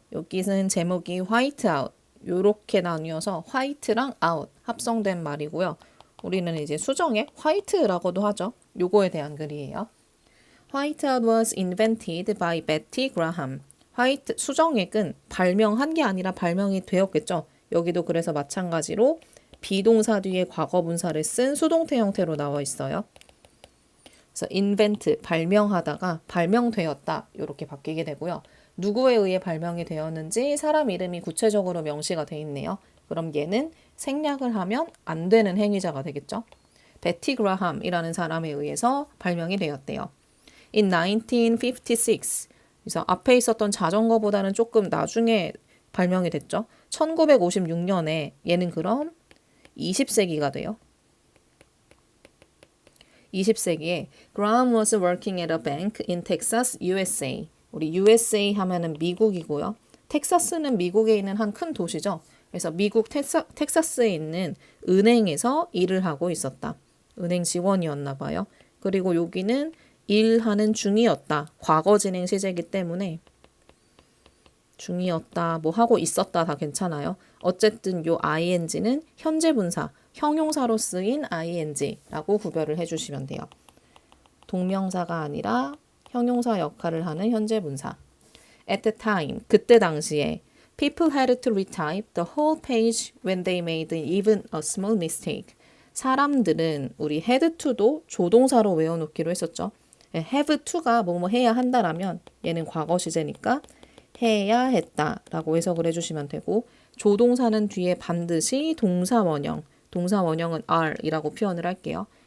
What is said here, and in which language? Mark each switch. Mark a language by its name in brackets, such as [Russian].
[Korean] 여기는 제목이 화이트 아웃. 요렇게 나뉘어서 화이트랑 아웃 합성된 말이고요. 우리는 이제 수정에 화이트라고도 하죠. 요거에 대한 글이에요. [English] White out was invented by Betty Graham. [Korean] 화이트 수정액은 발명한 게 아니라 발명이 되었겠죠. 여기도 그래서 마찬가지로 비동사 뒤에 과거 분사를 쓴 수동태 형태로 나와 있어요. 그래서 invent 발명하다가 발명되었다 이렇게 바뀌게 되고요. 누구에 의해 발명이 되었는지 사람 이름이 구체적으로 명시가 돼 있네요. 그럼 얘는 생략을 하면 안 되는 행위자가 되겠죠. 베티 그라함이라는 사람에 의해서 발명이 되었대요. [English] In 1956. [Korean] 그래서 앞에 있었던 자전거보다는 조금 나중에 발명이 됐죠. 1956년에 얘는 그럼 20세기가 돼요. 20세기에 [English] Graham was working at a bank in Texas, USA. [Korean] 우리 USA 하면은 미국이고요. 텍사스는 미국에 있는 한 큰 도시죠. 그래서 미국 텍사스에 있는 은행에서 일을 하고 있었다. 은행 직원이었나 봐요. 그리고 여기는 일하는 중이었다. 과거 진행 시제이기 때문에 중이었다, 뭐 하고 있었다 다 괜찮아요. 어쨌든 요 ing는 현재 분사, 형용사로 쓰인 ing라고 구별을 해주시면 돼요. 동명사가 아니라 형용사 역할을 하는 현재 분사. [English] At the time, [Korean] 그때 당시에 [English] people had to retype the whole page when they made even a small mistake. [Korean] 사람들은 우리 had to도 조동사로 외워놓기로 했었죠. have to가 뭐뭐 해야 한다라면 얘는 과거 시제니까 해야 했다라고 해석을 해주시면 되고, 조동사는 뒤에 반드시 동사 원형, 동사 원형은 are이라고 표현을 할게요.